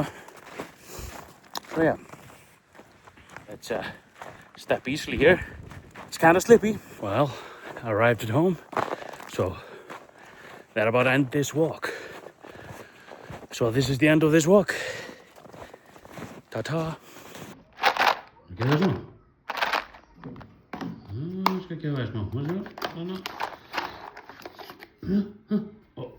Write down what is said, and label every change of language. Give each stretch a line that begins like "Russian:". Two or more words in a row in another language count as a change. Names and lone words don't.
English: So yeah, let's step easily here. It's kind of slippy. Well, I arrived at home, so that about ends this walk. So this is the end of this walk. Ta-ta.
Icelandic: Gefa þér smá? Ég skal gefa þér smá.